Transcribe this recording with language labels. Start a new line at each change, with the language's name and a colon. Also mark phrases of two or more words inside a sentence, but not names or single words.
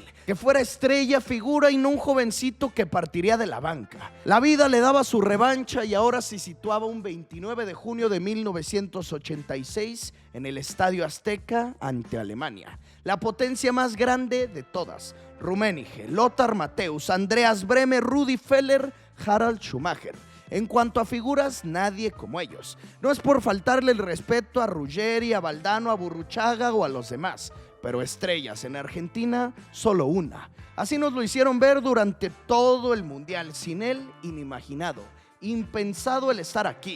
Spanish: Que fuera estrella, figura y no un jovencito que partiría de la banca. La vida le daba su revancha y ahora se situaba un 29 de junio de 1986 en el Estadio Azteca ante Alemania. La potencia más grande de todas. Rummenigge, Lothar Matthäus, Andreas Brehme, Rudi Völler, Harald Schumacher. En cuanto a figuras, nadie como ellos. No es por faltarle el respeto a Ruggeri, a Valdano, a Burruchaga o a los demás, pero estrellas en Argentina, solo una. Así nos lo hicieron ver durante todo el Mundial. Sin él, inimaginado, impensado el estar aquí.